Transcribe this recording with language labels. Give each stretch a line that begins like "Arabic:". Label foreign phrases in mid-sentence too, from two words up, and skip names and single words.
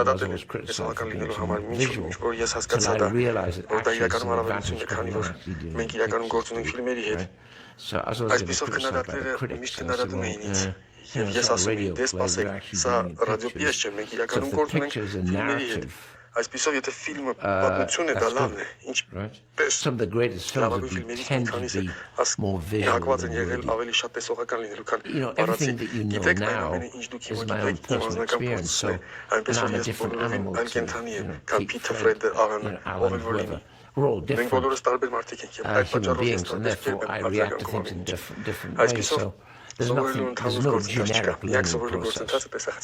English: I was always criticised for being too visual, till I realised that actually it's an advantage when you're actually doing it. So I was always getting criticised by the critics, and I said, well, it's not a radio play, we're actually doing pictures. So if the picture is a narrative,
Armenian: Այսպիսով եթե ֆիլմը պատմություն է դա լավն է ինչպես
English: some of the greatest films tend to be more visual than
Armenian: ավելի շատ տեսողական լինելու քան
English: everything that you know now is my own personal experience so and I'm a different animal to Pete Fred, Alan, whoever. We're all different human beings and therefore I react to things in different ways so there's no generic learning process.